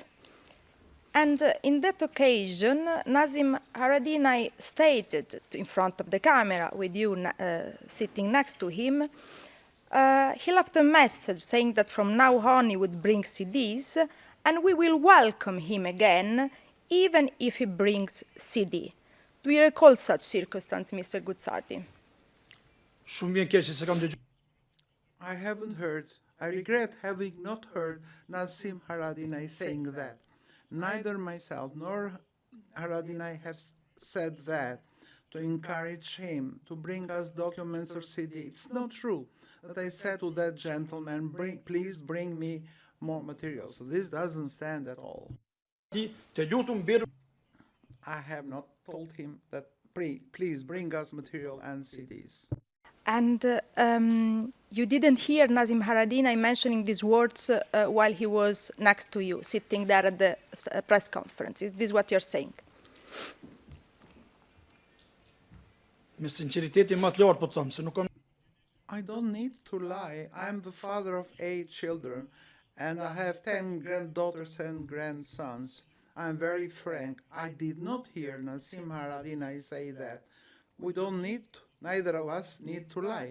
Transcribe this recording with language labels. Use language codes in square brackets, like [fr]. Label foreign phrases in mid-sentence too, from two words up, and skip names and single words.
[en] And in that occasion, Nazim Haradinaj stated in front of the camera, with you sitting next to him, he left a message saying that from now on he would bring CDs, and we will welcome him again, even if he brings CD. Do you recall such circumstance, Mr. Guzzatti? [sq] shumë vjen keq se kam dëgjuar. [en] I haven't heard, I regret having not heard Nazim Haradinaj saying that. Neither myself nor Haradinaj have said that to encourage him to bring us documents or CD. It's not true that I said to that gentleman, please bring me more materials. So this doesn't stand at all. [sq] Ti të lutum bir [en] I have not told him that please bring us material and CDs. And you didn't hear Nazim Haradinaj mentioning these words while he was next to you, sitting there at the press conference. Is this what you're saying? [sq] Me sinceriteti më të lartë po të them se nuk kam [en] I don't need to lie. I'm the father of 8 children, and I have 10 granddaughters and grandsons. I'm very frank. I did not hear Nassim Haradinaj say that. We don't need, neither of us need to lie.